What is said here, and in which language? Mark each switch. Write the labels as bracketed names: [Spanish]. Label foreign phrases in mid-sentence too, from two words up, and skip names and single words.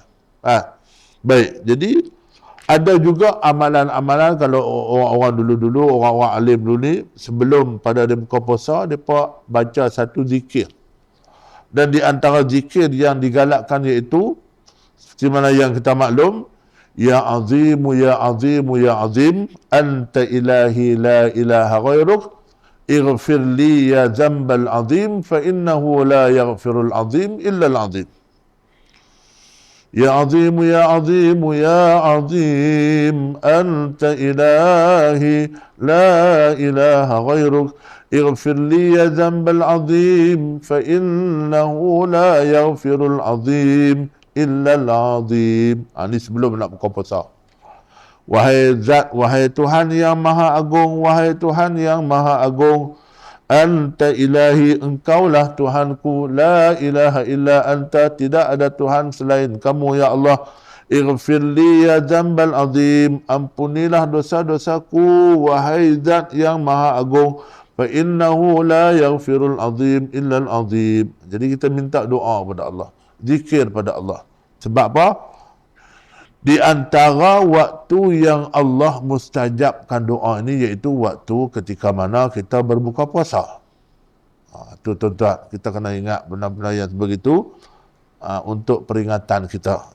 [Malay] Baik, jadi ada juga amalan-amalan kalau orang-orang dulu-dulu, orang-orang alim dulu ni, sebelum pada dia buka puasa, mereka baca satu zikir. Dan di antara zikir yang digalakkan iaitu, seperti mana yang kita maklum, [Arabic] يا عظيم يا عظيم يا عظيم أنت إلهي لا إله غيرك اغفر لي الذنب العظيم فإنه لا يغفر العظيم إلا العظيم. يا عظيم يا عظيم يا عظيم أنت إلهي لا إله غيرك اغفر لي الذنب العظيم فإنه لا يغفر العظيم إلا العظيم. [Malay] Ini sebelum nak buka puasa. Wahai Zat, wahai Tuhan yang Maha Agung, wahai Tuhan yang Maha Agung, [Arabic] أنت إلهي, [Malay] engkaulah Tuhanku, [Arabic] لا إله إلا أنت, [Malay] tidak ada Tuhan selain kamu ya Allah. [Arabic] اغفر لي الذنب العظيم, [Malay] ampunilah dosa-dosaku, wahai Zat yang Maha Agung, [Arabic] فإنه لا يغفر العظيم إلا العظيم. [Malay] Jadi kita minta doa pada Allah, zikir pada Allah. Sebab apa? Di antara waktu yang Allah mustajabkan doa ini iaitu waktu ketika mana kita berbuka puasa. Itu tuan-tuan, kita kena ingat benda-benda yang begitu untuk peringatan kita.